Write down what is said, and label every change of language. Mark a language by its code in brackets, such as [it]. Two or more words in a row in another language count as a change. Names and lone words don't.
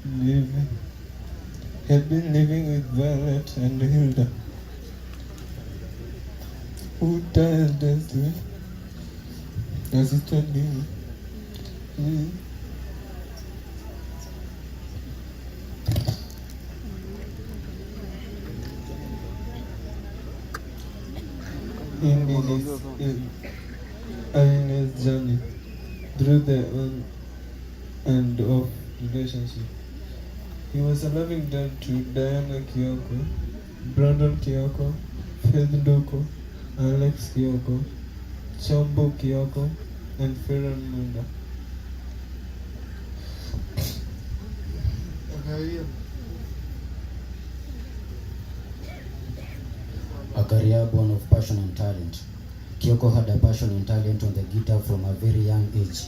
[en] been living with Violet and Hilda, who tirelessly assisted him in his journey through the on and off relationship. He was a loving dad to Diana Kioko, Brandon Kioko, Faith Nduku, Alex Kioko, Chambo Kioko, and Ferran Munda. A career born of passion and talent. Kioko had a passion and talent on the guitar from a very young age.